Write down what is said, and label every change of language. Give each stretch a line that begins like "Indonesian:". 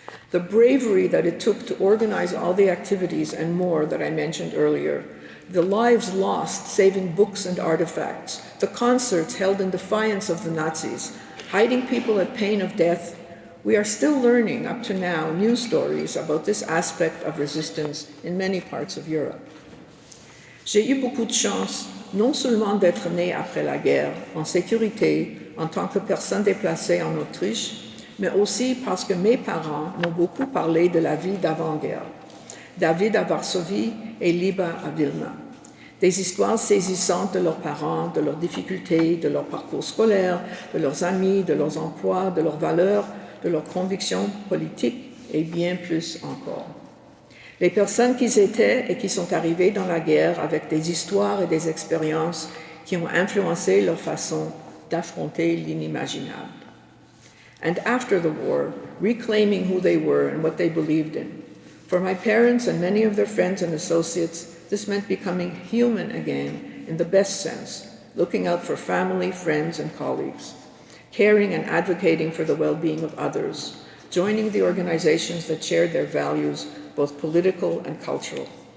English: The bravery that it took to organize all the activities and more that I mentioned earlier, the lives lost saving books and artifacts, the concerts held in defiance of the Nazis, hiding people at pain of death, we are still learning up to now new stories about this aspect of resistance in many parts of Europe.
French: J'ai eu beaucoup de chance, non seulement d'être née après la guerre, en sécurité, en tant que personne déplacée en Autriche, mais aussi parce que mes parents m'ont beaucoup parlé de la vie d'avant-guerre. David à Varsovie et Liba à Vilna. Des histoires saisissantes de leurs parents, de leurs difficultés, de leur parcours scolaire, de leurs amis, de leurs emplois, de leurs valeurs, de leurs convictions politiques et bien plus encore. Les personnes qu'ils étaient et qui sont arrivées dans la guerre avec des histoires et des expériences qui ont influencé leur façon d'affronter l'inimaginable.
English: And after the war, reclaiming who they were and what they believed in. For my parents and many of their friends and associates, this meant becoming human again in the best sense, looking out for family, friends, and colleagues, caring and advocating for the well-being of others, joining the organizations that shared their values, both political and cultural.